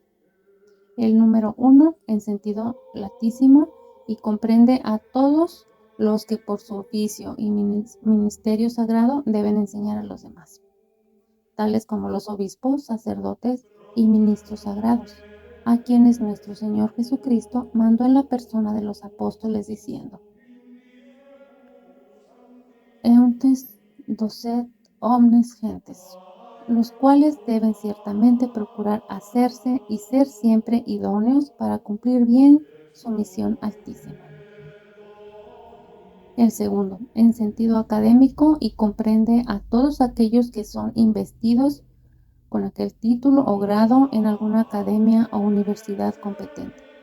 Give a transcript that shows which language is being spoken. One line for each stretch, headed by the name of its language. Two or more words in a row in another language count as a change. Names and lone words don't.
Spanish: El número 1 en sentido latísimo y comprende a todos los que por su oficio y ministerio sagrado deben enseñar a los demás, tales como los obispos, sacerdotes y ministros sagrados, a quienes nuestro Señor Jesucristo mandó en la persona de los apóstoles diciendo:
Latin: Euntes docet omnes gentes,
Spanish: los cuales deben ciertamente procurar hacerse y ser siempre idóneos para cumplir bien su misión altísima. El segundo, en sentido académico, y comprende a todos aquellos que son investidos con aquel título o grado en alguna academia o universidad competente.